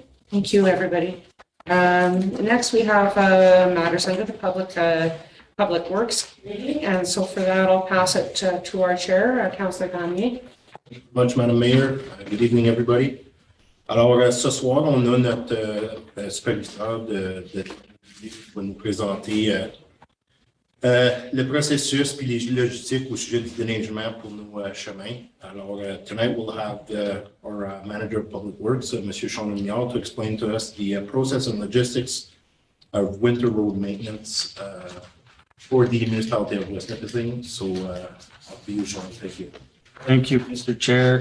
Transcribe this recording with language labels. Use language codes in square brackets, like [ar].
[en] Thank you, everybody. Next, we have matters under the Public Works Committee, and so for that, I'll pass it to our chair, Councillor Gagné. Much, Madam Mayor. Good evening, everybody. [fr] Alors, ce soir, on a notre superviseur qui va nous présenter le processus puis les logistiques au sujet du déneigement pour nos chemins. [en] Alors, tonight we'll have our Manager of Public Works, Monsieur Sean Mignard, to explain to us the process and logistics of winter road maintenance for the municipality of West Nipissing. So, I'll be you, Sean. Thank you. Thank you, Mr. Chair.